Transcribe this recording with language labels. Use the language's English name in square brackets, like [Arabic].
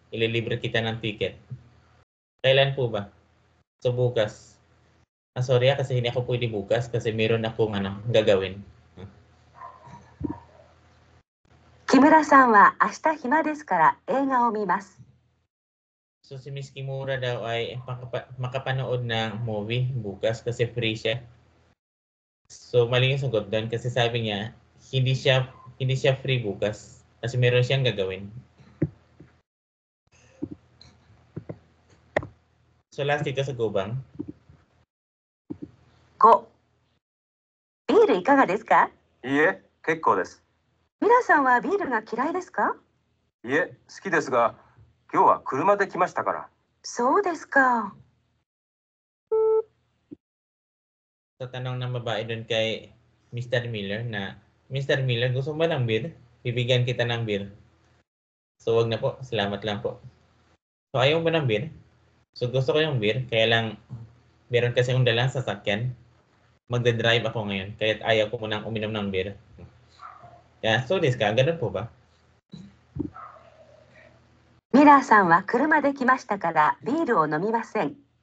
[Filipino] Ililibre kita ng ticket. Kailan po ba? So, bukas. Sorry kasi hindi ako pwede bukas kasi meron akong gagawin. [Japanese] 木村さんは明日暇ですから映画を見ます。 [Filipino] So, si Miss Kimura daw ay makapanood ng movie bukas kasi free siya. So, mali yung sagot doon kasi sabi niya, hindi siya free bukas kasi meron siyang gagawin. So, last dito sa Gobang. [Japanese] 5、ビールいかがですか？いいえ、結構です。ミラさんはビールが嫌いですか？いえ、好きですが、今日は車で来ましたから。そうですか。 [Filipino] So, tanong ng babae doon kay Mr. Miller na, Mr. Miller, gusto mo ba ng beer? Bibigyan kita ng beer. So, wag na po. Salamat lang po. So, ayaw mo ng beer? So, gusto ko yung beer. Kaya lang, meron kasi yung dalang sasakyan. Magdadrive ako ngayon. Kaya ayaw ko munang uminom ng beer. Kaya, so this ka. Ganun po ba? [Japanese] ミラーさんは車で来ましたからビールを飲みません。